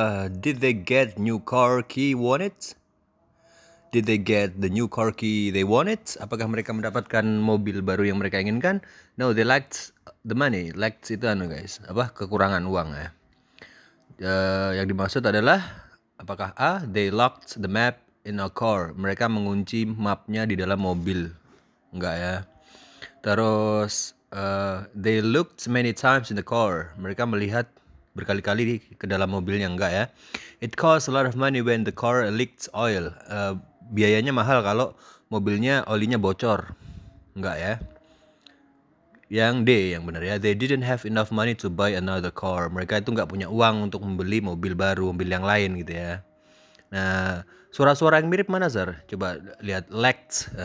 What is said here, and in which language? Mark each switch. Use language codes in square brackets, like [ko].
[en] Did they get new car key wanted? Did they get the new car key they wanted? [id] Apakah mereka mendapatkan mobil baru yang mereka inginkan? [en] No, they lacked the money. [id] Lacked itu guys, kekurangan uang ya. Yang dimaksud adalah apakah A, [en] they locked the map in a car. [id] Mereka mengunci mapnya di dalam mobil. Enggak ya. [en] Terus they looked many times in the car. [id] Mereka melihat berkali-kali ke dalam mobilnya. Enggak ya. [en] It costs a lot of money when the car leaks oil. [id] Biayanya mahal kalau mobilnya olinya bocor. Enggak ya. Yang D yang benar ya. [en] They didn't have enough money to buy another car. [id] Mereka itu nggak punya uang untuk membeli mobil baru, mobil yang lain gitu ya. Nah, suara-suara yang mirip mana, Zar? Coba lihat lacked.